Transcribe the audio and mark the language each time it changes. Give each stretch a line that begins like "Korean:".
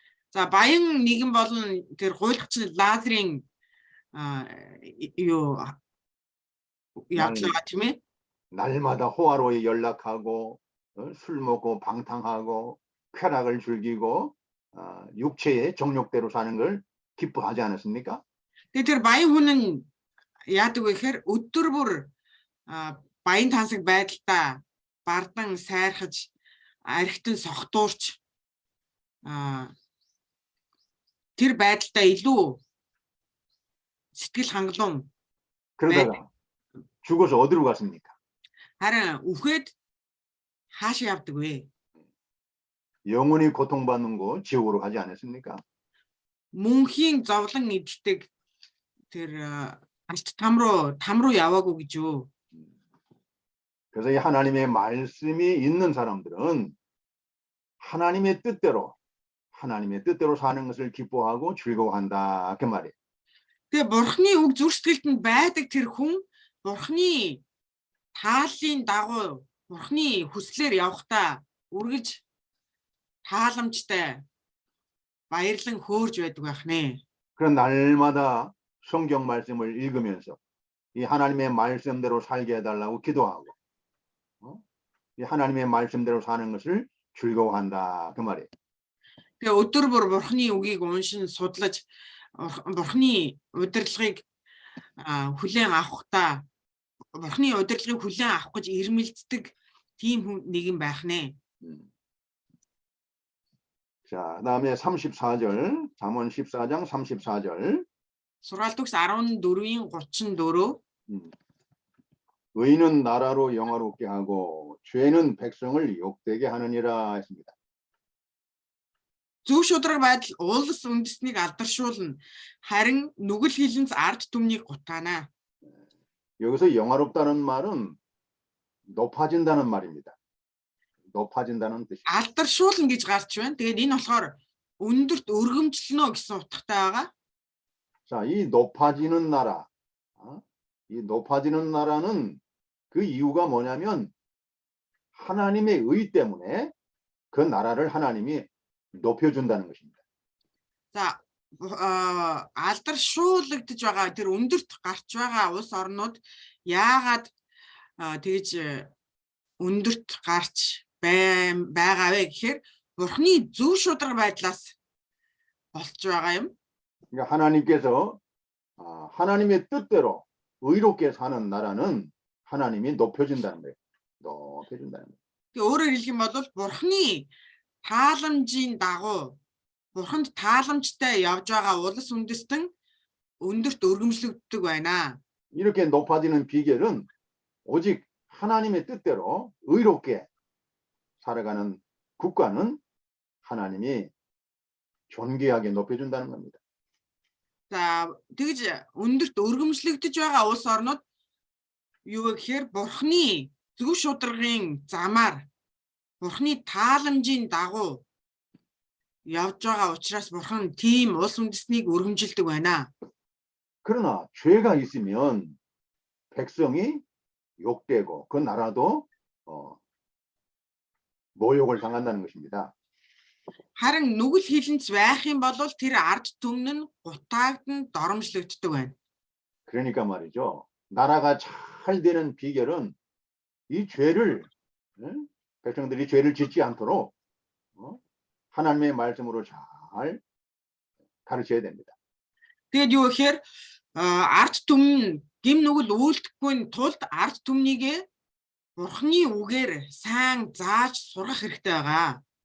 Mongolian: За баян нэгэн болон тэр гуйлгч Лазарын юу явдлаа тийм ээ.
Korean: 날마다 호화로이 연락하고 술 먹고 방탕하고 쾌락을 즐기고 육체의 정욕대로 사는 걸 기뻐하지 않았습니까?
Mongolian: Тэгээд тэр баян хүн нь яадаг вэ гэхээр өдөр бүр баян тансаг байдалтай бардан сайрхаж архитан согтуурч тэр байдалтай илүү сэтгэл хангалуун
Korean: 그러다가 죽어서 어디로 갔습니까?
Mongolian: харин үхээд хаашаа явдаг вэ?
Korean: 영원히 고통받는 곳 지옥으로 가지 않았습니까?
Mongolian: Мөнхийн зовлон эдэлдэг тэр алт там руу яваагүй гэж юу?
Korean: 그래서 이 하나님의 말씀이 있는 사람들은 하나님의 뜻대로 사는 것을 기뻐하고 즐거워한다 그 말이에요.
Mongolian: Тэгээ бурхны үг зүрх сэтгэлд байдаг тэр хүн бурхны тааллын дагуу бурхны хүслээр явахдаа үргэлж тааламжтай баярлан хөөрж байдаг байх нэ.
Korean: 그런 날마다 성경 말씀을 읽으면서 이 하나님의 말씀대로 살게 해달라고 기도하고 이 하나님의 말씀대로 사는 것을 즐거워한다 그 말이에요.
Mongolian: Тэгээ өдөр бүр бурхны үгийг уншин судлаж бурхны удирдлагыг хүлээн авахдаа бурхны удирдлагыг хүлээн авах гэж ирмэлцдэг тийм нэгэн байх нэ.
Korean: 자, 그다음에 34절, 잠언 14장 34절.
Mongolian: Сургаалт үгс 14-ийн 34.
Korean: 의인은 나라로 영화롭게 하고 죄는 백성을 욕되게 하느니라 했습니다.
Mongolian: Зөв шударга байдал уулс үндэснийг алдаршуулна. Харин нүгэл хилэнц ард түмнийг гутаана.
Korean: 여기서 영화롭다는 말은 높아진다는 말입니다. 높아진다는 뜻이.
Mongolian: 알даршуулна гэж гарч байна. Тэгээд энэ болохоор өндөрт өргөмжлөнө гэсэн утгатай байгаа.
Korean: 자, 이 높아지는 나라. 이 높아지는 나라는 그 이유가 뭐냐면 하나님의 의 때문에 그 나라를 하나님이 높여준다는 것입니다.
Mongolian: За алдаршуулагдж байгаа тэр өндөрт гарч байгаа улс орнууд яагаад тэгж өндөрт гарч байгаа вэ гэхээр бурхны зөв шударга байдлаас болж байгаа юм.
Korean: 그러니까 하나님께서 하나님의 뜻대로 의롭게 사는 나라는 하나님이 높여준다는 거예요. 높여준다는 거예요.
Mongolian: өөрөөр хэлэх юм бол бурхны тааламжийн дагуу бурханд тааламжтай явж байгаа улс үндэстэн өндөрт өргөмжлөгддөг байна.
Korean: 이렇게 높아지는 비결은 오직 하나님의 뜻대로 의롭게 살아가는 국가는 하나님이 존귀하게 높여준다는 겁니다.
Mongolian: За тэгж өндөрт өргөмжлөгдөж байгаа улс орнууд юу гэхээр бурхны зөв шударгын замаар бурхны тааламжийн дагуу явж байгаа учраас бурхан тийм улс үндэстнийг өргөмжилдэг байна.
Korean: 그러나 죄가 있으면 백성이 욕되고 그 나라도 모욕을 당한다는 것입니다.
Mongolian: Харин нүгэл хилэнц байх юм бол тэр ард түмэн нь гутаагдан доромжлогддог байна.
Korean: 그러니까 말이죠. 나라가 잘 되는 비결은 이 죄를 백성들이 죄를 짓지 않도록 하나님의 말씀으로 잘 가르쳐야 됩니다.
Mongolian: Тэгээд юу гэхээр ард түмэн гим нүгэл үйлдэхгүй тулд ард түмнийгээ бурхны үгээр сайн зааж сургах хэрэгтэй байгаа.